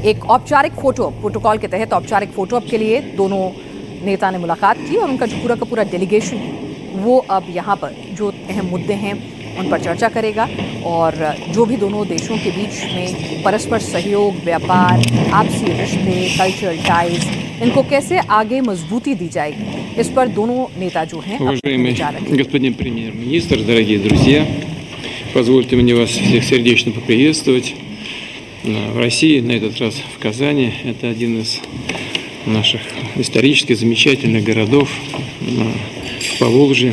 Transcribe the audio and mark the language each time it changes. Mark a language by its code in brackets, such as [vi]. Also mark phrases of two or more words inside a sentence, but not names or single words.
[hi] एक औपचारिक फोटो, प्रोटोकॉल के तहत औपचारिक [en] photo op [hi] के लिए दोनों नेता ने मुलाकात की और उनका जो पूरा का पूरा डेलीगेशन है वो अब यहाँ पर जो अहम मुद्दे हैं उन पर चर्चा करेगा और जो भी दोनों देशों के बीच में परस्पर सहयोग, व्यापार, आपसी रिश्ते, [en] cultural ties, [hi] इनको कैसे आगे मजबूती दी जाएगी, इस पर दोनों नेता जो हैं [ru] Уважаемый господин премьер-министр, дорогие друзья, позвольте мне вас всех сердечно поприветствовать в России, на этот раз в Казани. Это один из наших исторически замечательных городов в Поволжье.